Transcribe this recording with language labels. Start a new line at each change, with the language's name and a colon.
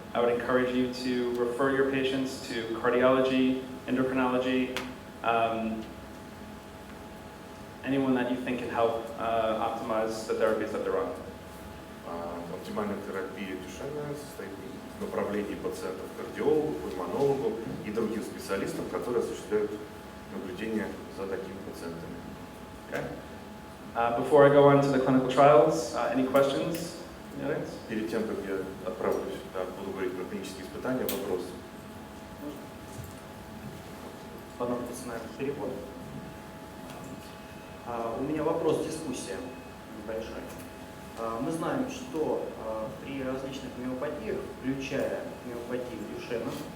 English: I would encourage you to refer your patients to cardiology, endocrinology, anyone that you think can help optimize the therapies that they're on.
Russian: Оптимальная терапия Дюшена состоит в направлении пациентов к кардиологу, пульмонологу и другим специалистам, которые осуществляют наблюдение за такими пациентами.
English: Okay. Before I go on to the clinical trials, any questions?
Russian: Перед тем, как я отправлюсь, буду говорить про клинические испытания, вопрос. Понадобится, наверное, перевод. У меня вопрос, дискуссия небольшая. Мы знаем, что при различных миопатиях, включая миопатию Дюшена,